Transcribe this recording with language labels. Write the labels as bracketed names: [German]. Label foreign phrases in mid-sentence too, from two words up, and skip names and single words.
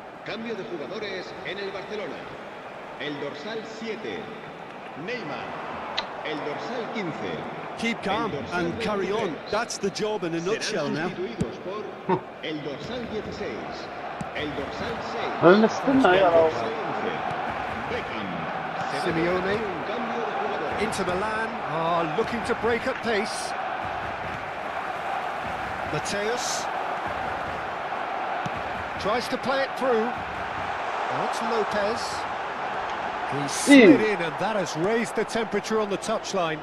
[Spanish] Cambio de jugadores en el Barcelona. El dorsal 7, Neymar. El dorsal 15. [English] Keep calm and carry on. That's the job in a nutshell now. [Spanish] Sustituidos por el dorsal 16, el dorsal 6, Հնստն այ արա։ Beckham. Simeone. Un cambio de jugadores. [English] Inter Milan are looking to break at pace. Mateus tries to play it through. Now it's Lopez. He slid in and that has raised the temperature on the touchline.